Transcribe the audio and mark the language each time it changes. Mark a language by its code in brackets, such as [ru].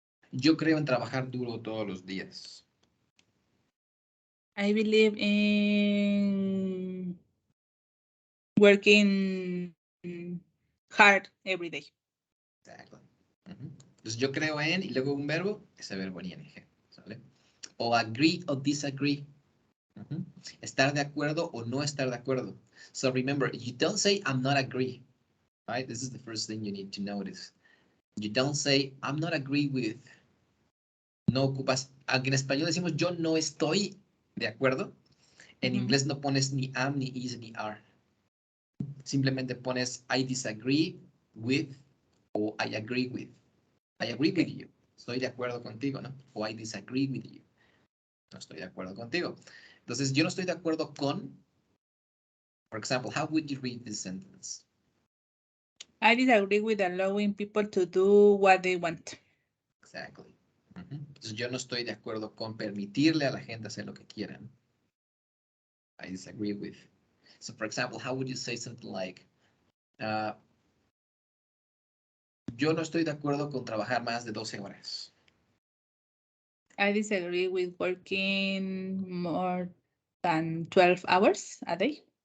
[es] Yo creo en trabajar duro todos los días. [en] I believe in working hard every day. [es] Exacto. Entonces yo creo en, y luego un verbo, ese verbo en ing, ¿sale? O agree o disagree. Estar de acuerdo o no estar de acuerdo. [en] So remember, you don't say I'm not agree, right? This is the first thing you need to notice. You don't say I'm not agree with. [es] No ocupas, aunque en español decimos yo no estoy de acuerdo, en inglés no pones ni am, ni is, ni are. Simplemente pones [en] I disagree with o I agree with. I agree with you. [es] Estoy de acuerdo contigo, ¿no? O [en] I disagree with you. [es] No estoy de acuerdo contigo. Entonces, yo no estoy de acuerdo con, [en] for example, how would you read this sentence? I disagree with allowing people to do what they want. Exactly. [es] Entonces, yo no estoy de acuerdo con permitirle a la gente hacer lo que quieran. [en] I disagree with. So, for example, how would you say something like, [es] yo no estoy de acuerdo con trabajar más de 12 horas. [en] I disagree with working more than 12 hours a day.